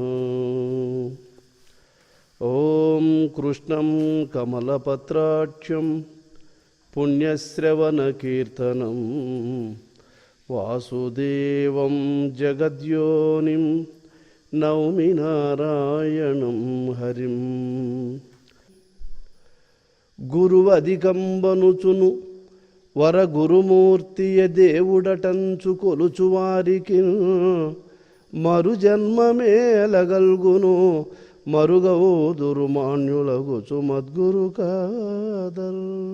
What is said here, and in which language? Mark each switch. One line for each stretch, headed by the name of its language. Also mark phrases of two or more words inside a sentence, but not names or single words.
Sanskrit: ओम कृष्णं कमलपत्राक्षं पुण्यश्रवणकीर्तनं वासुदेवं जगद्योनिं नौमि नारायणं हरिं।
Telugu: గురువధికంబనుచును వర గురుమూర్తియ దేవుడటంచు కొలుచువారికి మరు జన్మమేలగల్గును మరుగవు దుర్మాన్యులగుచు మద్గురు కాదల్.